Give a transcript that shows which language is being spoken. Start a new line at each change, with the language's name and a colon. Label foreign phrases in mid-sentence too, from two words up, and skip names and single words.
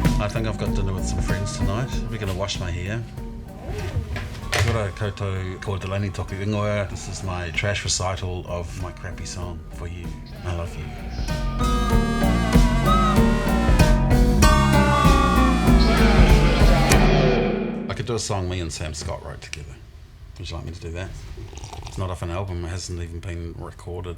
English: think I've got dinner with some friends tonight. We're going to wash my hair.
Māori: Kia koutou ko Delaney toku ingoa.
English: This is my trash recital of my crappy song for you. I love you. I could do a song me and Sam Scott wrote together. Would you like me to do that? It's not off an album, it hasn't even been recorded.